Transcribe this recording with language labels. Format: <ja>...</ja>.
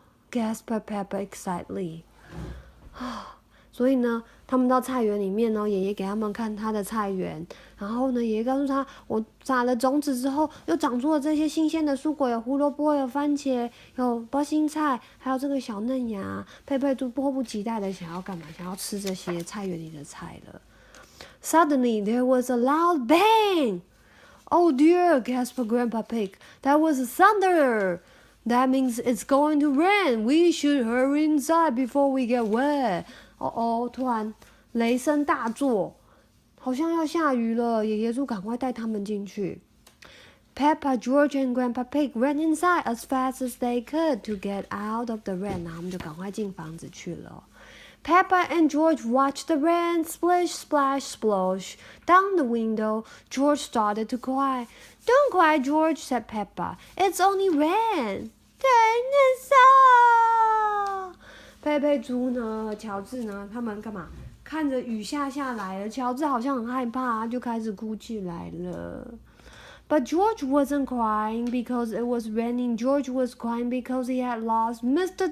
<en>Gasped Peppa excitedly.</en> <zh>所以呢，他们到菜园里面呢，爷爷给他们看他的菜园，然后呢，爷爷告诉他，我撒了种子之后，又长出了这些新鲜的蔬果，有胡萝卜，有番茄，有包心菜，还有这个小嫩芽。佩佩猪迫不及待的想要干嘛？想要吃这些菜园里的菜了。</zh> <en>Suddenly, there was a loud bang. Oh dear, gasped Grandpa Pig. That was thunder. That means it's going to rain. We should hurry inside before we get wet.</en> <zh>突然雷声大作，好像要下雨了。爷爷猪赶快带他们进去。</zh> <en>Peppa, George, and Grandpa Pig ran inside as fast as they could to get out of the rain. 然后他们就赶快进房子去了。 Peppa and George watched the rain splish, splash, splosh down the window. George started to cry. Don't cry, George, said Peppa. It's only rain. Dinosaur!</en> <zh>佩佩猪呢，乔治呢，他们干嘛？看着雨下来了，乔治好像很害怕，他就开始哭起来了。</zh> <en>But George wasn't crying because it was raining. George was crying because he had lost Mr.</en>